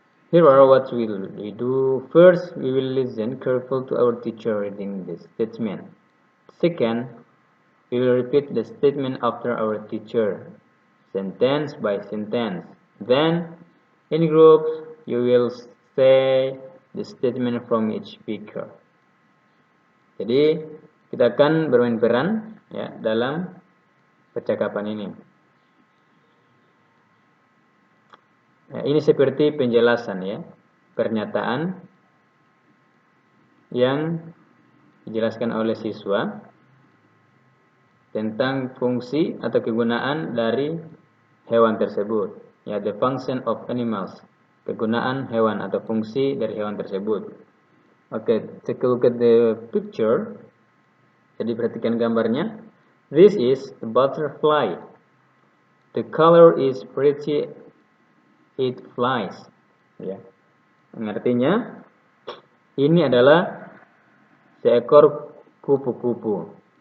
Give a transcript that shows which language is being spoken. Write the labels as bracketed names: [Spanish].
[English] Here are what we do. First, we will listen carefully to our teacher reading the statement. Second, we will repeat the statement after our teacher, sentence by sentence. Then, in groups, you will say the statement from each speaker. [Indonesian] Jadi, kita akan bermain peran ya dalam percakapan ini. Nah, ini seperti penjelasan ya, pernyataan yang dijelaskan oleh siswa tentang fungsi atau kegunaan dari hewan tersebut. [English] Ya, the function of animals. [Indonesian] Kegunaan hewan atau fungsi dari hewan tersebut. [English] Okay, take a look at the picture. [Indonesian] Jadi perhatikan gambarnya. [English] This is a butterfly. The color is pretty. It flies. Ya. [Indonesian] Artinya ini adalah seekor kupu-kupu.